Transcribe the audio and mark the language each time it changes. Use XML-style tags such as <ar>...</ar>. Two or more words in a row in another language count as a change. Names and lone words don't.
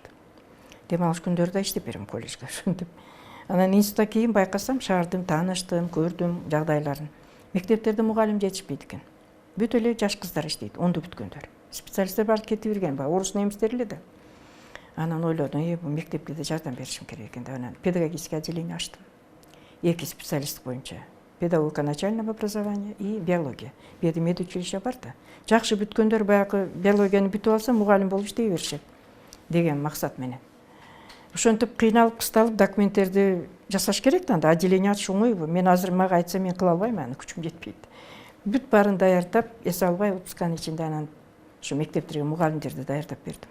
<ky>Дем алыш күндөрдө иштеп берем колледжге ошентип. Анан институтта кийин байкасам, шаардын тааныштым, көрдүм жагдайларын. Мектептерде мугалим жетишпейт экен. Бүт эле жаш кыздар иштейт, 10 бүткөндөр. Специалисттер баары кетип берген, баягы орус немистер эле да. Анан ойлодум, бул мектепке да жардам беришим керек экен деп анан</ky> <ru>педагогическое отделение</ru> <ky>ачтым. 2 специалист боюнча.</ky> <ru>Педагогика начального образования и биология.</ru> <ky>Бу жерде медучилище бар да. Жакшы бүткөндөр баягы биологияны бүтүп алса, мугалим болуп иштей беришет деген максат менен. Ошентип кыйналып, кысталып документтерди жасаш керек да, анда отделение ачыш оңойбу. Мен азыр мага айтса мен кыла албайм, аны күчүм жетпейт. Бүт баарын даярдап, эс албай отпусканын ичинде анан ушу мектептерге мугалимдерди даярдап бердим.</ky>